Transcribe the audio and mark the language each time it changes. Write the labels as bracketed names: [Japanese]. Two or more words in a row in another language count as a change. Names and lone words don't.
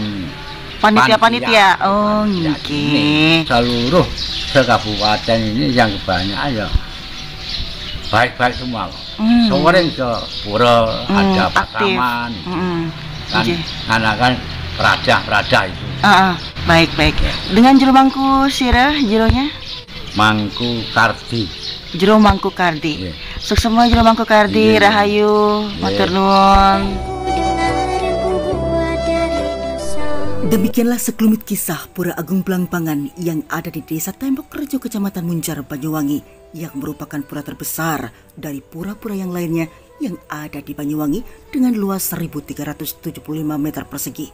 [Indonesian] panitia. Oh, nggih. Seluruh kabupaten ini yang kebanyakan ya baik-baik semua. Sore ke pura ada pasaman. Kan anak Raja itu. Baik. Dengan Jero Mangku sirah jeronya? Mangku Kardi. Jero Mangku Kardi. Sukses semua Jero Mangku Kardi, rahayu, [Javanese] matur nuwun. [Indonesian] Demikianlah sekelumit kisah Pura Agung Blangbangan yang ada di Desa Tembok Rejo, Kecamatan Muncar, Banyuwangi, yang merupakan pura terbesar dari pura-pura yang lainnya yang ada di Banyuwangi dengan luas 1.375 meter persegi.